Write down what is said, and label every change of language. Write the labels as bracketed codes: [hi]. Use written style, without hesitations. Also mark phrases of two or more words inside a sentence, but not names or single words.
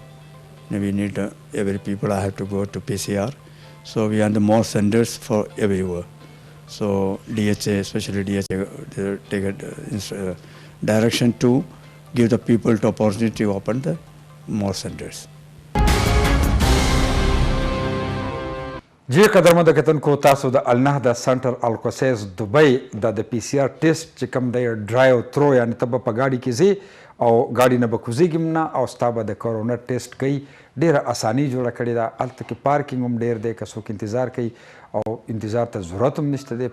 [en] And we need every people have to go to PCR. So we have the more centers for everywhere. So DHA, especially DHA, they take a direction to give the people the opportunity to open the more centers. [ps] जी قدرمنو کتونکو تاسو د النهدا سنټر الکوسیس دبئی د [en] PCR test [ps] چې کوم دی [en] drive through [ps] یعنی ته به په ګاډي کې ځې او ګاډي نه به کوزېږي نه او ستا به د کرونا ټیسټ کوي. ډېره اساني جوړه کړې ده. هلته کې پارکینګ هم ډېر دی که څوک انتظار کوي او انتظار ته ضرورت هم نشته دی.